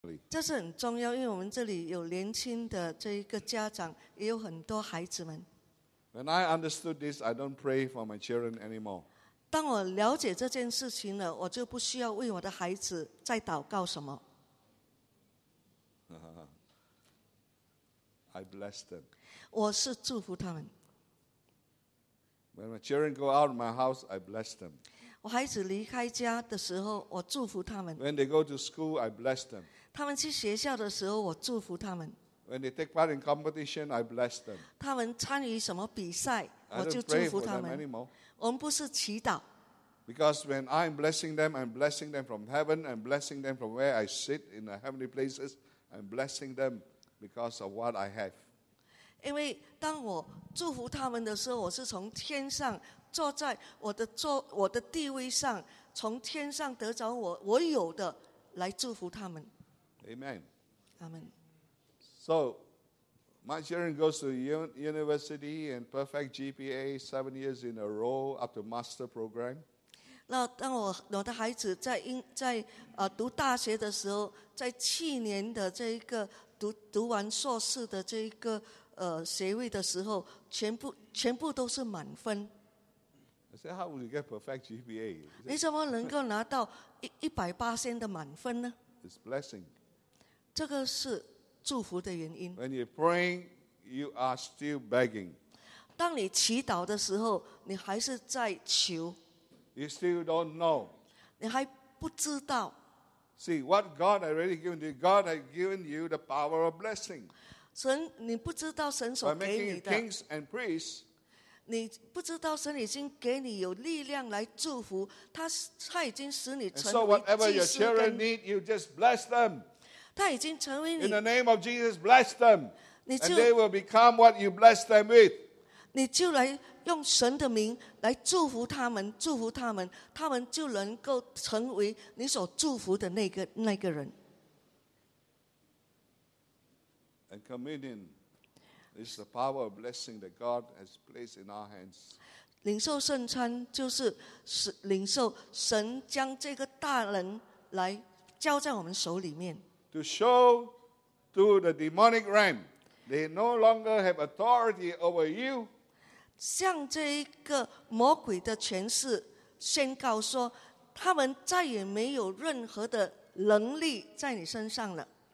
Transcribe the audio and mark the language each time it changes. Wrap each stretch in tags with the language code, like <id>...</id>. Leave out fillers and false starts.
<zh>这是很重要，因为我们这里有年轻的这一个家长，也有很多孩子们。</zh> <en>When I understood this, I don't pray for my children anymore.</en> <zh>当我了解这件事情了，我就不需要为我的孩子再祷告什么。</zh> <en>I bless them.</en> <zh>我是祝福他们。</zh> <en>When my children go out of my house, I bless them.</en> <zh>我孩子离开家的时候，我祝福他们。</zh> <en>When they go to school, I bless them.</en> <zh>他们去学校的时候，我祝福他们。</zh> <en>When they take part in competition, I bless them.</en> <zh>他们参与什么比赛，我就祝福他们。我们不是祈祷。</zh> <en>Because when I'm blessing them, I'm blessing them from heaven, I'm blessing them from where I sit in the heavenly places, I'm blessing them because of what I have.</en> <zh>因为当我祝福他们的时候，我是从天上。坐在我的地位上，从天上得着我有的来祝福他们。</zh> <en>Amen. Amen. So, My children go to university and perfect GPA 7 years in a row up to master program.</en> <zh>那当我的孩子在读大学的时候，在去年的这一个读完硕士的这一个学位的时候，全部都是满分。</zh> <en>I said, how would you get perfect GPA?</en> <zh>你怎么能够拿到180%的满分呢？</zh> <en>It's blessing.</en> <zh>这个是祝福的原因。</zh> <en>When you're praying, you are still begging.</en> <zh>当你祈祷的时候，你还是在求。</zh> <en>You still don't know.</en> <zh>你还不知道。</zh> <en>See, what God has already given you, God has given you the power of blessing.</en> <zh>神，你不知道神所给你的。</zh> <en>By making kings and priests,</en> <zh>你不知道神已经给你有力量来祝福 他已经使你成为祭司。</zh> <en>So whatever your children need, you just bless them.</en> <zh>他已经成为你。</zh> <en>In the name of Jesus, bless them.</en> <zh>你就</zh> <en>And they will become what you bless them with.</en> <zh>你就来用神的名来祝福他们，祝福他们，他们就能够成为你所祝福的那个人。</zh> <en>And communion. This is the power of blessing that God has placed in our hands.</en> <zh>领受圣餐就是领受神将这个大能来交在我们手里面。</zh> <en>To show to the demonic realm, they no longer have authority over you.</en> <zh>向这一个魔鬼的权势宣告说，他们再也没有任何的能力在你身上了。</zh>